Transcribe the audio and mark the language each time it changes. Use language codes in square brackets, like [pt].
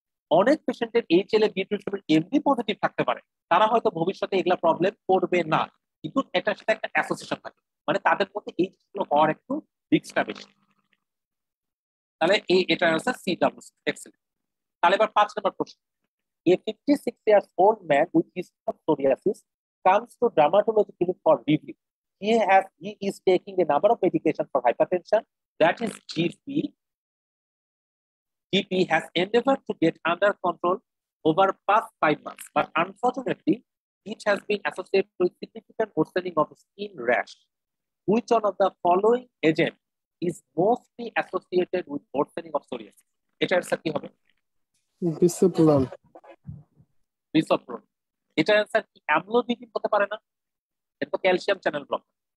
[bn] অনেক পেশেন্টের HLA-B27 এমনি পজিটিভ থাকতে পারে, তারা হয়তো ভবিষ্যতে এগুলা প্রবলেম করবে না, কিন্তু এটার সাথে একটা অ্যাসোসিয়েশন থাকে, মানে তাদের মধ্যে এই জিনিসগুলো হওয়ার একটু রিস্কটা বেশি। তাহলে এটা হচ্ছে CW6। এক্সেলেন্ট। তাহলে এবার 5 নম্বর প্রশ্ন। [en] A 56 years old man with history of psoriasis comes to dermatology clinic for review. He is taking a number of medication for hypertension, that is GP has endeavored to get under control over past 5 months, but unfortunately, it has been associated with significant worsening of skin rash. Which one of the following agent is mostly associated with worsening of psoriasis? [bn] এটা answer কি হবে? বিসোপ্রোল। বিসোপ্রোল। এটা answer কি amlodipine হতে পারে না? এটা তো ক্যালসিয়াম চ্যানেল ব্লকার।